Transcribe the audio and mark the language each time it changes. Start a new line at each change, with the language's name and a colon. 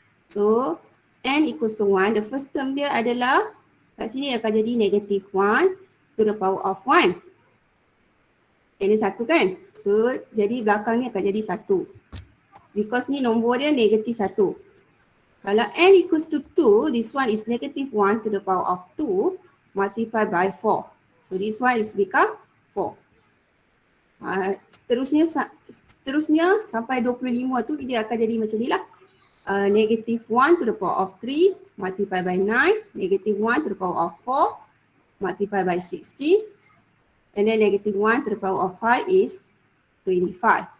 English: So n equals to 1, the first term
Malay: dia adalah kat sini akan jadi
English: negative 1 to the power of 1.
Malay: Ini 1 kan? So jadi belakang ni akan jadi 1. Because ni nombor dia negatif 1.
English: Kalau n equals to 2, this one is negative 1 to the power of 2 multiplied by 4. So this one is become 4.
Malay: Seterusnya sampai 25 tu dia akan jadi macam ni lah.
English: Negative 1 to the power of 3 multiplied by 9, negative 1 to the power of 4 multiplied by 60, and then negative 1 to the power of 5 is 25.